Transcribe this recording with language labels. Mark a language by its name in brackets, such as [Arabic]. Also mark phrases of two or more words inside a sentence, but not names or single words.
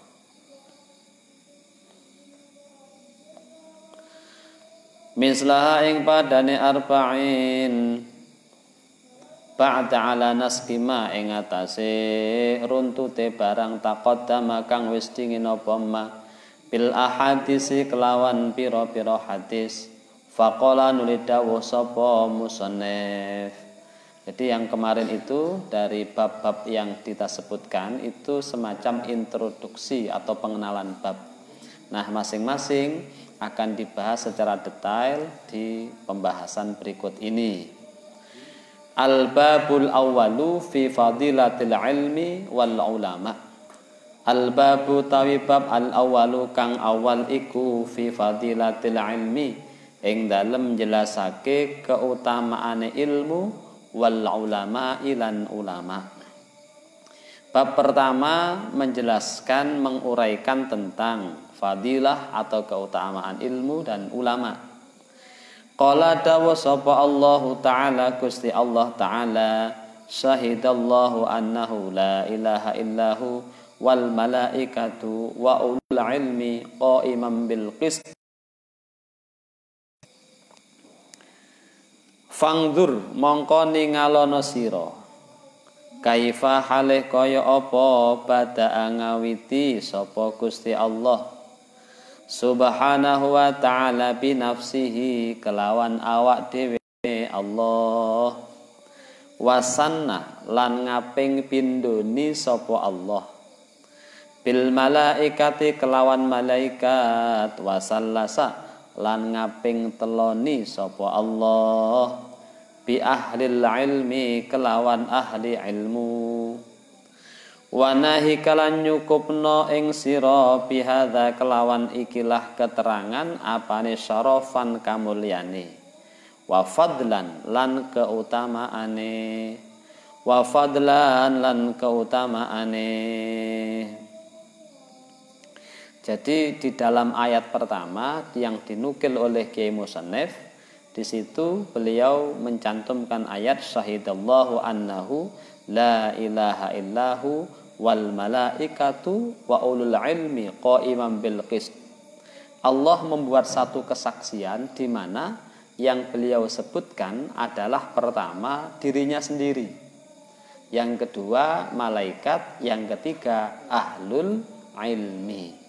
[Javanese] mislaha ing padane [Arabic] أربعين بعد على نسقهما [Javanese] ing atase runtute barang taqaddama kang wis dingin apa [Arabic] ما بالأحاديث [Javanese] kelawan pira-pira hadis. Faqala nulidawuh sapa musannif. [Indonesian] Jadi yang kemarin itu dari bab-bab yang kita sebutkan itu semacam introduksi atau pengenalan bab. Nah, masing-masing akan dibahas secara detail di pembahasan berikut ini. [Arabic] الباب الأول في فضيلة العلم والعلماء. [Javanese] Al-babu tawi bab al-awwalu kang awal iku [Arabic] في فضيلة العلم [Javanese] ing dalem jelasake keutamaane ilmu [Arabic] والعلماء [Javanese] ilan ulama. [Indonesian] Bab pertama menjelaskan menguraikan tentang fadilah atau keutamaan ilmu dan ulama. [Arabic] Qala [Javanese] dawu sapa [Arabic] الله تعالى Gusti Allah taala شهد الله أنه لا إله إلا هو والملائكة وأولو العلم قائما بالقسط. [Javanese] Fangdur mongko ningalono sira kaifa halih kaya apa bada ngawiti sapa Gusti Allah [Arabic] سبحانه وتعالى بنفسه [Javanese] kelawan awak dhewe Allah wasanna lan ngaping pindhoni sapa Allah [Arabic] بالملائكة [Javanese] kelawan malaikat wasallasa lan ngaping teloni sapa Allah [Arabic] بأهل العلم [Javanese] kelawan ahli ilmu wa nahi kalan nyukupno ing sira bihadza kelawan ikilah keterangan apane syarafan kamulyane wa fadlan lan keutamaane wa fadlan lan keutamaane. [Indonesian] Jadi di dalam ayat pertama yang dinukil oleh Kiai Musannif, di situ beliau mencantumkan ayat [Arabic] شهد الله أنه لا إله إلا هو والملائكة وأولو العلم قائما بالقسط. [Indonesian] Allah membuat satu kesaksian di mana yang beliau sebutkan adalah pertama dirinya sendiri, yang kedua malaikat, yang ketiga [Arabic] أهل العلم.